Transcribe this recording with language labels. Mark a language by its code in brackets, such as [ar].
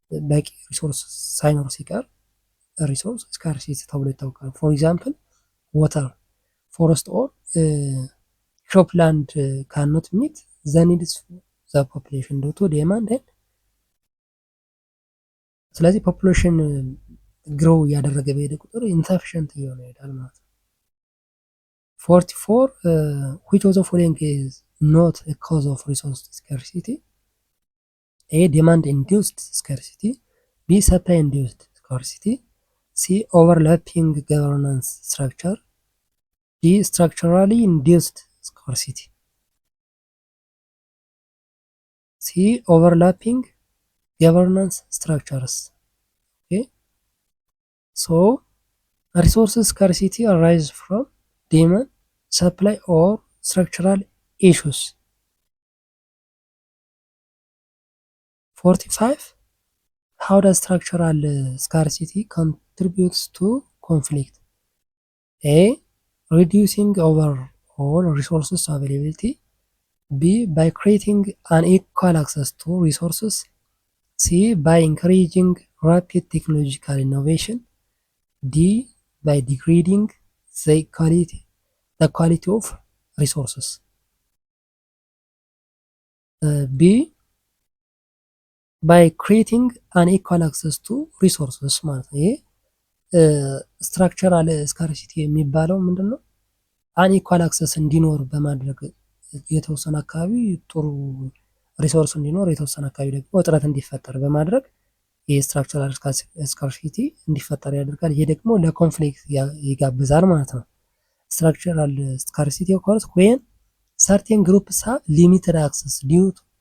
[am] በቂ ሪሶርስ ሳይኖር ሲቀር ሪሶርስ ስካርሲቲ ተብሎ ይታወቃል። [en] ፎር ኤግዛምፕል ዋተር፣ ፎረስት ኦር ክሮፕላንድ ካኖት ሚት ዘ ኒድስ ዘ ፖፑሌሽን ዱ ቱ ዴማንድ። [am] ስለዚህ ፖፑሌሽን ግሮው እያደረገ በሄደ ቁጥር ኢንሰፊሽንት እየሆነ ይሄዳል ማለት ነው። [en] 44 which of the following is not a cause of resource scarcity? A demand induced scarcity, B supply induced scarcity, C overlapping governance structure, D structurally induced scarcity. C overlapping governance structures. Okay, so resources scarcity arise from demand, supply, or structural issues. 45. How does structural scarcity contributes to conflict? A. Reducing overall resources availability. B. By creating unequal access to resources. C. By encouraging rapid technological innovation. D. By degrading the quality of resources. B. By creating unequal access to resources [am] ማለት ነው። ይሄ ስትራክቸራል ስካርሲቲ የሚባለው ምንድን ነው? አንኢኳል አክሰስ እንዲኖር በማድረግ የተወሰነ አካባቢ ጥሩ ሪሶርስ እንዲኖር፣ የተወሰነ አካባቢ ደግሞ እጥረት እንዲፈጠር በማድረግ የስትራክቸራል ስካርሲቲ እንዲፈጠር ያደርጋል። ይሄ ደግሞ ለኮንፍሊክት ይጋብዛል ማለት ነው። [en] ስትራክቸራል ስካርሲቲ ኦከርስ ዌን ሰርቴን ግሩፕስ ሃቭ ሊሚትድ አክሰስ ዲዩ ቱ